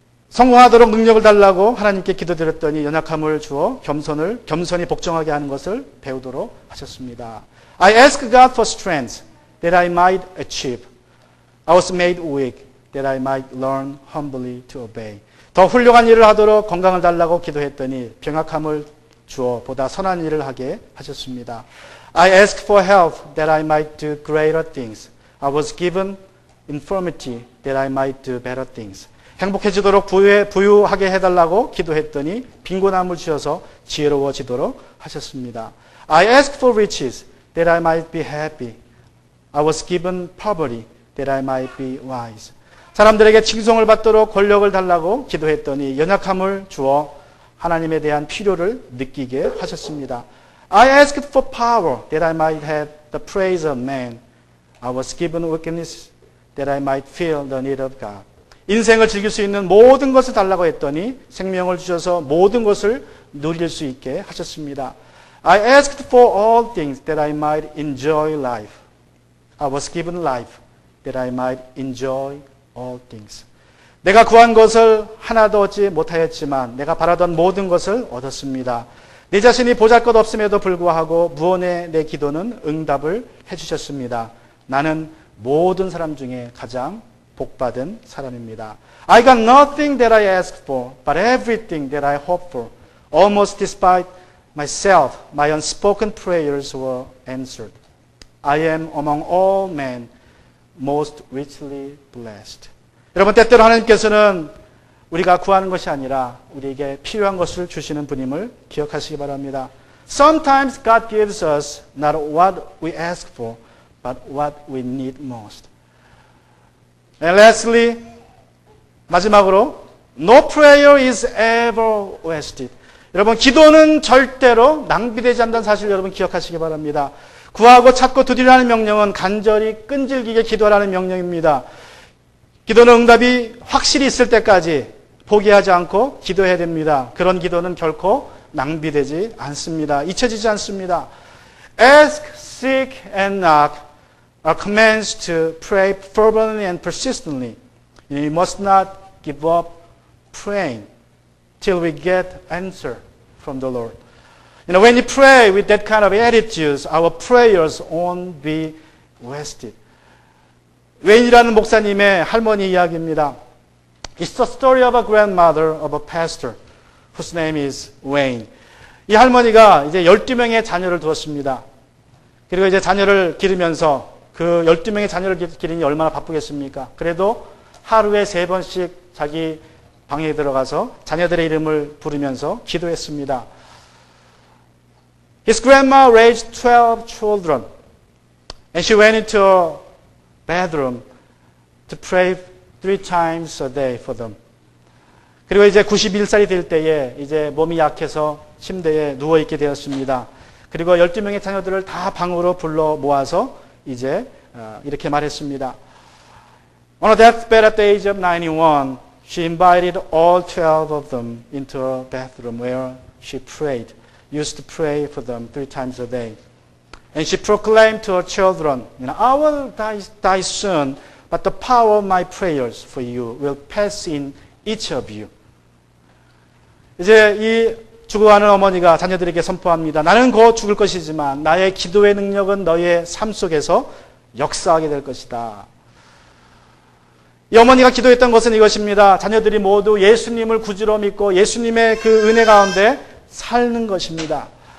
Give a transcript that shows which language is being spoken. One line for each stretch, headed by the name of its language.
Korean: 성공하도록 능력을 달라고 하나님께 기도드렸더니 연약함을 주어 겸손히 복종하게 하는 것을 배우도록 하셨습니다.
English: I asked God for strength that I might achieve. I was made weak that I might learn humbly to obey.
Korean: 더 훌륭한 일을 하도록 건강을 달라고 기도했더니 병약함을 주어 보다 선한 일을 하게 하셨습니다.
English: I asked for health that I might do greater things. I was given infirmity that I might do better things.
Korean: 행복해지도록 부유하게 해달라고 기도했더니 빈곤함을 주셔서 지혜로워지도록 하셨습니다.
English: I asked for riches that I might be happy. I was given poverty that I might be wise.
Korean: 사람들에게 칭송을 받도록 권력을 달라고 기도했더니 연약함을 주어 하나님에 대한 필요를 느끼게 하셨습니다.
English: I asked for power that I might have the praise of man. I was given weakness that I might feel the need of God.
Korean: 인생을 즐길 수 있는 모든 것을 달라고 했더니 생명을 주셔서 모든 것을 누릴 수 있게 하셨습니다.
English: I asked for all things that I might enjoy life. I was given life that I might enjoy all things.
Korean: 내가 구한 것을 하나도 얻지 못하였지만 내가 바라던 모든 것을 얻었습니다. 내 자신이 보잘것없음에도 불구하고 무언의 내 기도는 응답을 해주셨습니다. 나는 모든 사람 중에 가장 복받은 사람입니다.
English: I got nothing that I asked for, but everything that I hoped for. Almost despite myself, my unspoken prayers were answered. I am among all men most richly blessed.
Korean: 여러분, 때때로 하나님께서는 우리가 구하는 것이 아니라 우리에게 필요한 것을 주시는 분임을 기억하시기 바랍니다.
English: Sometimes God gives us not what we ask for, but what we need most. And lastly,
Korean: 마지막으로,
English: no prayer is ever wasted.
Korean: 여러분, 기도는 절대로 낭비되지 않는다는 사실을 여러분 기억하시기 바랍니다. 구하고 찾고 두드리라는 명령은 간절히 끈질기게 기도하라는 명령입니다. 기도는 응답이 확실히 있을 때까지 포기하지 않고 기도해야 됩니다. 그런 기도는 결코 낭비되지 않습니다. 잊혀지지 않습니다.
English: Ask, seek, and knock are commands to pray fervently and persistently. You must not give up praying till we get answer from the Lord. When you pray with that kind of attitudes, our prayers won't be wasted.
Korean: 웨인이라는 목사님의 할머니 이야기입니다.
English: It's the story of a grandmother of a pastor whose name is Wayne.
Korean: 이 할머니가 이제 12명의 자녀를 두었습니다. 그리고 이제 자녀를 기르면서 그 12명의 자녀를 기르니 얼마나 바쁘겠습니까? 그래도 하루에 3번씩 자기 방에 들어가서 자녀들의 이름을 부르면서 기도했습니다.
English: His grandma raised 12 children, and she went into her bedroom to pray 3 times a day for them.
Korean: 그리고 이제 91살이 될 때에 이제 몸이 약해서 침대에 누워있게 되었습니다. 그리고 12명의 자녀들을 다 방으로 불러 모아서 이제 이렇게 말했습니다.
English: On her deathbed at the age of 91, she invited all 12 of them into her bathroom where she prayed, used to pray for them 3 times a day. And she proclaimed to her children, I will die soon, but the power of my prayers for you will pass in each of you.
Korean: 이제 이 죽어가는 어머니가 자녀들에게 선포합니다. 나는 곧 죽을 것이지만 나의 기도의 능력은 너의 삶 속에서 역사하게 될 것이다. 이 어머니가 기도했던 것은 이것입니다. 자녀들이 모두 예수님을 구주로 믿고 예수님의 그 은혜 가운데 사는 것입니다.